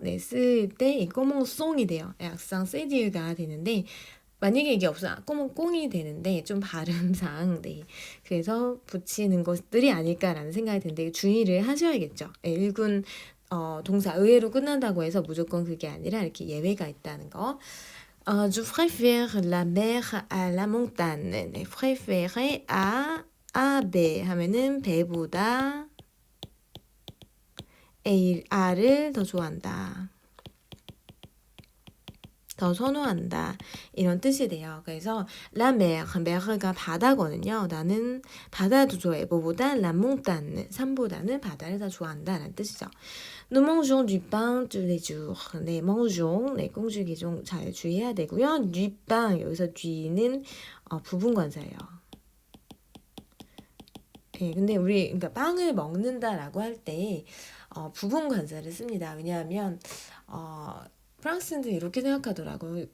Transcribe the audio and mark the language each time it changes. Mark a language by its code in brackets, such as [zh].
[ko] 네, 쓸 때 이 꼬몽송이 돼요. 약상 세디유가 되는데 만약에 이게 없어 꼬몽꽁이 되는데 좀 발음상 네 그래서 붙이는 것들이 아닐까라는 생각이 드는데 주의를 하셔야겠죠. 네, 일군 동사 의외로 끝난다고 해서 무조건 그게 아니라 이렇게 예외가 있다는 거. [fr] Je préfère la mer à la montagne. [ko] 네, [fr] préférer à [ko] 배 하면은 배보다 A를 더 좋아한다. 더 선호한다. 이런 뜻이 돼요. 그래서 [fr] la mer, [ko] mer가 바다거든요. 나는 바다도 좋아해. 뭐보다 [fr] la montagne, [ko] 산보다는 바다를 더 좋아한다라는 뜻이죠. [fr] Nous mangeons du pain tous les jours. [ko] 네, mangeons. 네, 꽁주기 좀 잘 주의해야 되고요. [fr] du pain, [ko] 여기서 du는 부분관사예요. 네, 근데 우리 그러니까 빵을 먹는다라고 할 때 부분관사를 씁니다. 왜냐하면 프랑스인들 이렇게 생각하더라고요.